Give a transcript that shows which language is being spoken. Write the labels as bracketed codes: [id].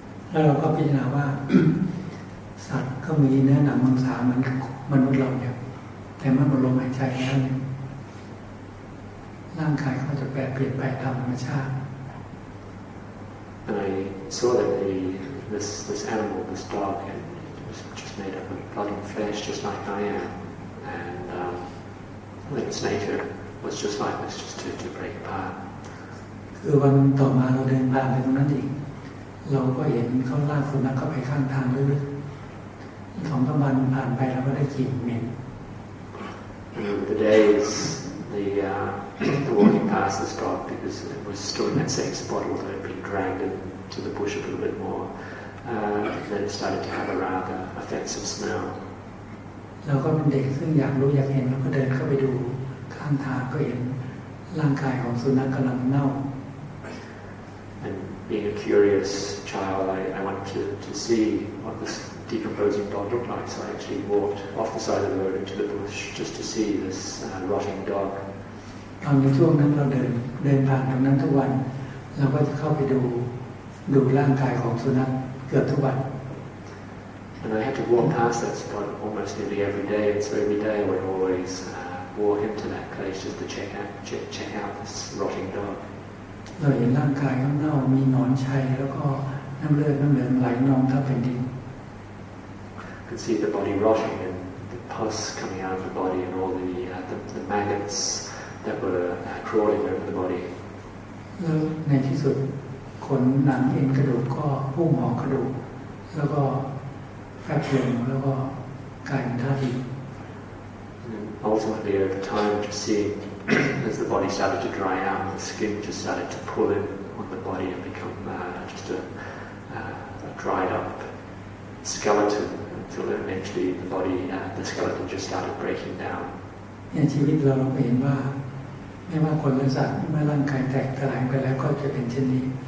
[th] แล้วเราก็พิจารณาว่า สัตว์ก็มีเนื้อหนังมังสาเหมือนมนุษย์เราเนี่ยแต่เมื่อมันลมหายใจแล้วเนี่ยร่างกายเขาจะแปรเปลี่ยนไปตามธรรมชาติ [en] And I saw that this animal, this dog, it was just made up of blood and flesh, just like I am, and that its nature was just like this, just to break apart. [th] คือวันต่อมาเราเดินผ่านไปตรงนั้นอีกเราก็เห็นเขาลากสุนัขเข้าไปข้างทางลึกๆ2-3 วันผ่านไปเราก็ได้กลิ่นเหม็น [en] The days, the walking past this dog, because it was still in that same spot, although it had been dragged into the bush a little bit more, then it started to have a rather offensive smell. [th] เราก็เป็นเด็กซึ่งอยากรู้อยากเห็นเราก็เดินเข้าไปดูข้างทางก็เห็นร่างกายของสุนัขกำลังเน่า [en] And being a curious child, I wanted to see what this decomposing dog looked like, so I actually walked off the side of the road into the bush just to see this rotting dog. [th] ตอนในช่วงนั้นเราเดินผ่านตรงนั้นทุกวันเราก็จะเข้าไปดูร่างกายของสุนัขเกือบทุกวัน [en] And I had to walk past that spot almost nearly every day, and so every day I would always walk into that place just to check out this rotting dog. [th] เราเห็นร่างกายเขาเน่ามีหนอนชัยแล้วก็น้ำเลือดน้ำเหลืองไหลนองทับแผ่นดิน [en] You could see the body rotting and the pus coming out of the body and all the maggots that were crawling over the body. [th] แล้วในที่สุดขนหนังเอ็นกระดูกก็พุ่งออกกระดูกแล้วก็แฟบลงแล้วก็กลายเป็นธาตุดิน [en] Ultimately, over time, just seeing as the body started to dry out, the skin just started to pull in on the body and become just a dried up skeleton until eventually the skeleton just started breaking down. [th] ในชีวิตเราเห็นว่าไม่ว่าคนและสัตว์เมื่อร่างกายแตกทลายไปแล้วก็จะเป็นเช่นนี้